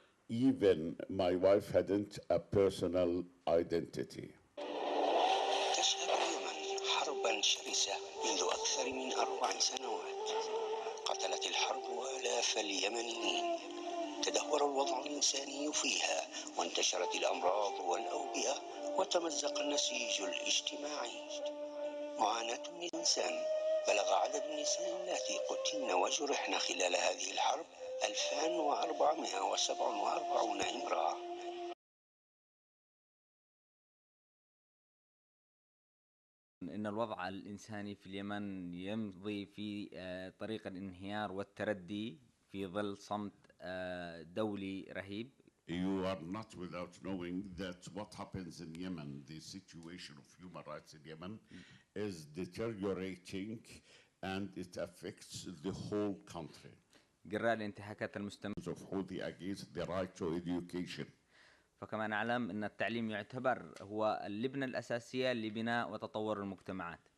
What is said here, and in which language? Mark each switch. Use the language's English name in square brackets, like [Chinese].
[English] Even my wife hadn't a personal identity. [Arabic] تشهد اليمن حربا شرسة منذ أكثر من 4 سنوات. قتلت الحرب آلاف اليمنيين. تدهور الوضع الإنساني فيها وانتشرت الأمراض والأوبئة وتمزق النسيج الاجتماعي. معاناة الإنسان. بلغ عدد النساء اللاتي قتلن وجرحن خلال هذه الحرب 2447 امرأة. إن الوضع الإنساني في اليمن يمضي في طريق الانهيار والتردي في ظل صمت دولي رهيب. [English] You are not without knowing that what happens in Yemen, the situation of human rights in Yemen, is deteriorating and it affects the whole country. [Arabic] جراء الانتهاكات المستمرة. [English] of Houthi against the right to education. [Arabic] فكما نعلم أن التعليم يعتبر هو اللبنة الأساسية لبناء وتطور المجتمعات.